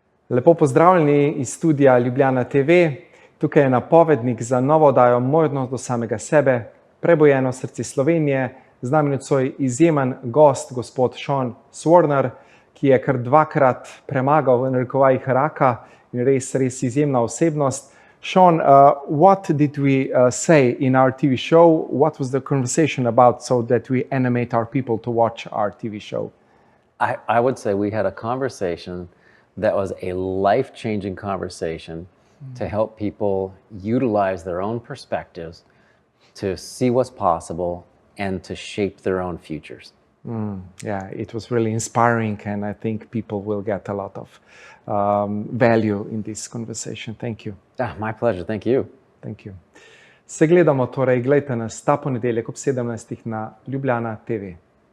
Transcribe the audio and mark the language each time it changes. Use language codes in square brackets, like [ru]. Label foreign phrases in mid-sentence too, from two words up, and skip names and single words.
[sl] Lepo pozdravljeni iz studia Ljubljana TV. Tukaj je napovednik za novo oddajo Moj odnos do samega sebe, Prebujeno Srce Slovenije. Z nami nocoj izjemen gost, gospod Swarner, ki je kar dvakrat premagal v narekovajih raka in res izjemna osebnost. [en] Sean, what did we say in our TV show? What was the conversation about so that we animate our people to watch our TV show? I would say we had a conversation that was a life-changing conversation to help people utilize their own perspectives, to see what's possible, and to shape their own futures. Yeah, it was really inspiring, and I think people will get a lot of value in this conversation. Thank you. My pleasure. Thank you. Thank you. [sl] Se gledamo torej, gledajte nas ta ponedeljek ob 17. na Ljubljana TV.